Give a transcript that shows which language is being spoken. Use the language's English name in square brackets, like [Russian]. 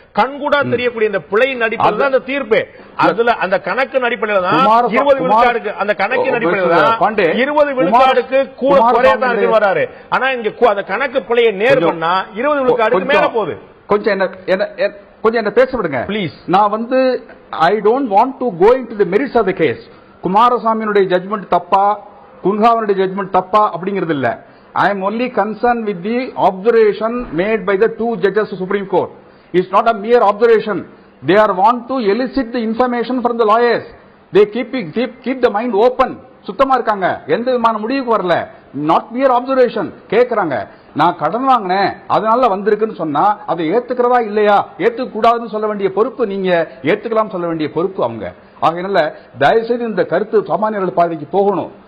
[Tamil] கண்கூடா தெரியக்கூடிய இந்த பிழையின் அடிப்படையில் தான் அந்த தீர்ப்பு. அதுல அந்த கணக்கு அடிப்படையில் தான் 20 விழுக்காடுக்கு, அந்த கணக்கின் அடிப்படையில் தான் 20 விழுக்காடுக்கு கூட குறையதான் வராரு. ஆனா இங்க அந்த கணக்கு பிழையை நேர் பண்ணா 20 விழுக்காடுக்கு மேல போகுது. கொஞ்சம் என்ன பேச விடுங்க ப்ளீஸ். [English] நான் I don't want to go into the merits of the case. [Tamil] குமாரசாமியினுடைய judgement தப்பா, குன்ஹாவுடைய ஜட்ஜ்மெண்ட் தப்பா அப்படிங்கிறது இல்ல. [English] I am only concerned with the observation made by the 2 judges of Supreme Court. It's not a mere observation. They are want to elicit the information from the lawyers. They keep the mind open. [Tamil] சுத்தமா இருக்காங்க, எந்த விதமான முடிவுக்கு வரல. [English] Not mere observation. [Tamil] கேட்கறாங்க, நான் கடன் வாங்கினேன் அதனால வந்திருக்குன்னு சொன்னா அதை ஏத்துக்கிறதா இல்லையா, ஏத்துக்க கூடாதுன்னு சொல்ல வேண்டிய பொறுப்பு நீங்க, ஏத்துக்கலாம் சொல்ல வேண்டிய பொறுப்பு அவங்க. ஆகையினால தயவு செய்து இந்த கருத்து சாமானியர்கள் பாதைக்கு போகணும்.